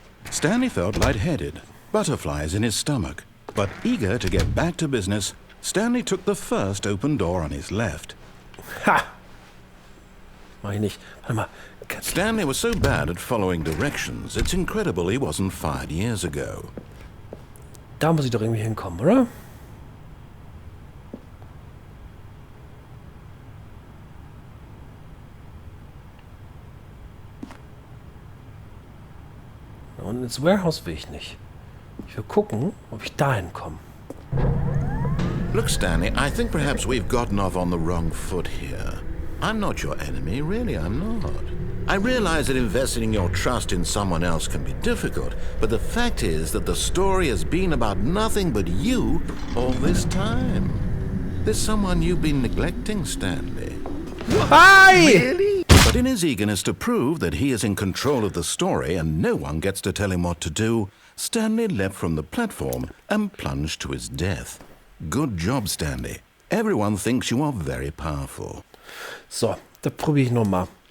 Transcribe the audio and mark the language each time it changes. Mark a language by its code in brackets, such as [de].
[en] Stanley felt lightheaded, butterflies in his stomach. But eager to get back to business, Stanley took the first open door on his left. [de] Ha! Mach ich nicht. Warte mal. [en] Stanley was so bad at following directions, it's incredible he wasn't fired years ago. [de] Da muss ich doch irgendwie hinkommen, oder? Und ins Warehouse will ich nicht. Ich will gucken, ob ich dahin komme. [en] Look, Stanley, I think perhaps we've gotten off on the wrong foot here. I'm not your enemy, really, I'm not. I realize that investing your trust in someone else can be difficult, but the fact is that the story has been about nothing but you all this time. There's someone you've been neglecting, Stanley. Hi! Really? But in his eagerness to prove that he is in control of the story and no one gets to tell him what to do, Stanley leapt from the platform and plunged to his death. Good job, Stanley. Everyone thinks you are very powerful. [de] So, das probiere ich nochmal.